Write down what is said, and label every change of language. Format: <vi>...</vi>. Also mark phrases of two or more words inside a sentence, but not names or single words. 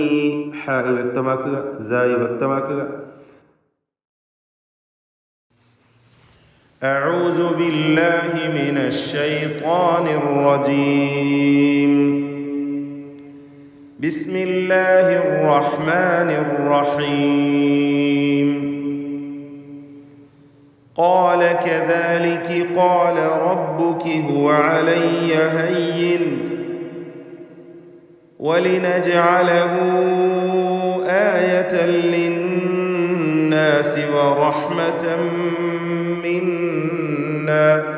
<ml>ഹ വ്യക്തമാക്കുക, സായി വ്യക്തമാക്കുക.</ml> <ar>أعوذ بالله من الشيطان الرجيم. بسم الله الرحمن الرحيم. قال كذلك قال ربك هو علي هين ولنجعله آية للناس ورحمة منا</ar>